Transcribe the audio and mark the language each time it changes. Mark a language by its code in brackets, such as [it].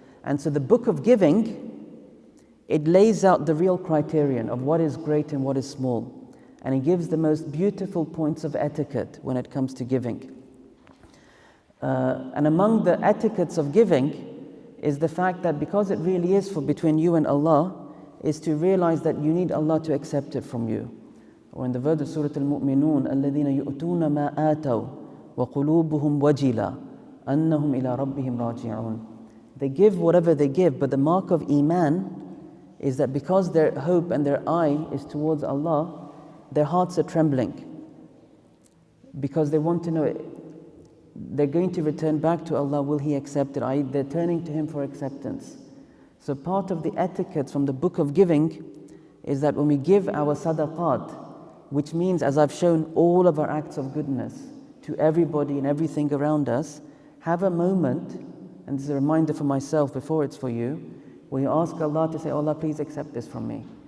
[en] And so the book of giving, it lays out the real criterion of what is great and what is small. And it gives the most beautiful points of etiquette when it comes to giving. And among the etiquettes of giving is the fact that because it really is for between you and Allah, is to realize that you need Allah to accept it from you. Or in the verse of Surah Al-Mu'minun, [ar] الَّذِينَ يُؤْتُونَ مَا آتَوْا وَقُلُوبُهُمْ وَجِلًا أَنَّهُمْ إِلَىٰ رَبِّهِمْ رَاجِعُونَ. [en] They give whatever they give, but the mark of Iman is that because their hope and their eye is towards Allah, their hearts are trembling. Because they want to know, they're going to return back to Allah, will He accept it? They're turning to Him for acceptance. So part of the etiquette from the book of giving is that when we give our sadaqat, which means, as I've shown, all of our acts of goodness to everybody and everything around us, have a moment, and this is a reminder for myself before it's for you, where you ask Allah to say, oh Allah, please accept this from me.